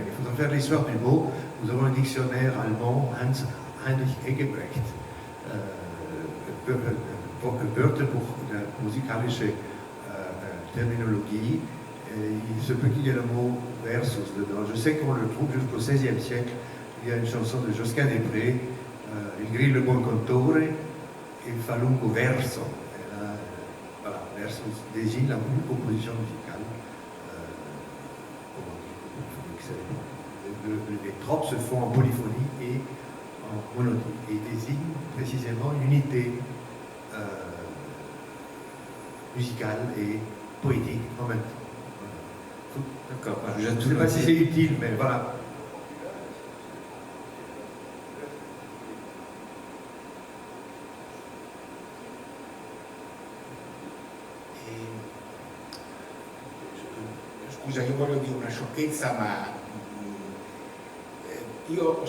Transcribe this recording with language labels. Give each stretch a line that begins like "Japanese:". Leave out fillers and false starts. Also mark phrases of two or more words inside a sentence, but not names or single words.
French: Il faudra faire l'histoire du mot. Nous avons un dictionnaire allemand, Heinrich Egebrecht, Wörterbuch der musikalische Terminologie. Il se peut qu'il y ait le mot versus dedans. Je sais qu'on le trouve jusqu'au XVIe siècle. Il y a une chanson de Josquin des Prés,
Italian: Il grillo buon contore, il fa lungo verso.
French: Voilà, versus désigne la composition musicale. Les tropes se font en polyphonie et en monodie et désignent précisément une unité musicale et poétique en même temps. Il D'accord, Je j'ai ne tout sais pas si noté. c'est utile, mais voilà.
Italian: Scusa, io voglio dire una sciocchezza, ma io ho